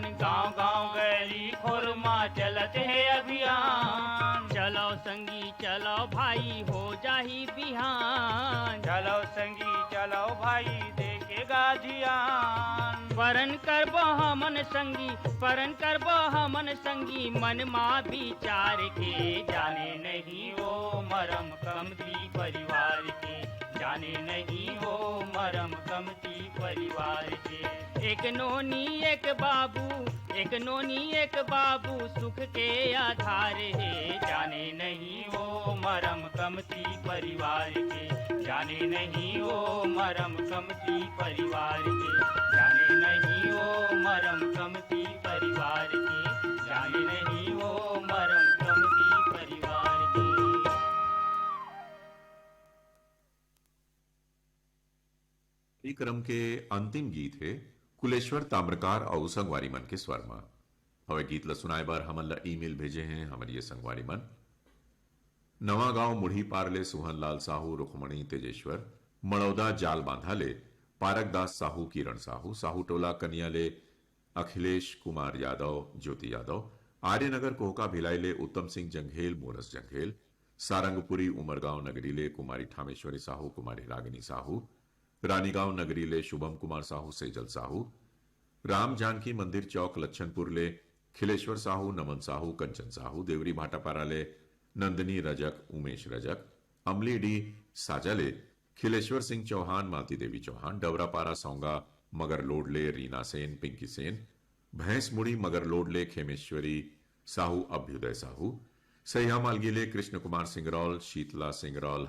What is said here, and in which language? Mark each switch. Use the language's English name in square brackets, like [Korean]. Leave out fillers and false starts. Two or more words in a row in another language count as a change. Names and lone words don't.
[Chhattisgarhi] गांव गांव गली खुरमा चलत है अभियान, चलो संगी चलो भाई हो जाही बिहान, चलो संगी चलो भाई देखेगा ध्यान, परन करबो हमन संगी परन करबो हमन संगी मन मा विचार के, जाने नहीं वो मरम कमती परिवार के, जाने नहीं वो मरम कमती परिवार के। एक नोनी एक बाबू सुख के आधार है, जाने नहीं वो मरम कमती परिवार के, जाने नहीं वो मरम कमती परिवार के, जाने नहीं वो मरम कमती परिवार के, जाने नहीं वो मरम कमती परिवार के। क्रम के अंतिम गीत है कुलेश्वर ताम्रकार और संगवारी मन के स्वर में। हवे गीत ल सुनाए बार हमन ला ईमेल भेजे हैं हमर ये संगवारी मन। नवा गांव मुढ़ी पारले सुहन लाल साहू रुखमणी तेजेश्वर मड़ौदा जाल बांधाले पारकदास साहू किरण साहू साहू टोला कन्याले अखिलेश कुमार यादव ज्योति यादव आर्यनगर कोहका भिलाईले उत्तम सिंह जंघेल मोरस जंघेल सारंगपुरी उमरगांव नगरीले कुमारी ठामेश्वरी साहू कुमारी रागिनी साहू रानीगांव नगरीले शुभम कुमार साहू सेजल साहू राम जानकी मंदिर चौक लच्छनपुर ले खिलेश्वर साहू नमन साहू कंचन साहू देवरी भाटापारा ले नंदनी रजक उमेश रजक अमली डी साजाले खिलेश्वर सिंह चौहान मालती देवी चौहान डवरापारा सौंगा मगर लोडले रीना सेन पिंकी सेन भैंस मुड़ी मगर लोडले खेमेश्वरी साहू अभ्युदय साहू सैया मालगीले कृष्ण कुमार सिंगरौल शीतला सिंगरौल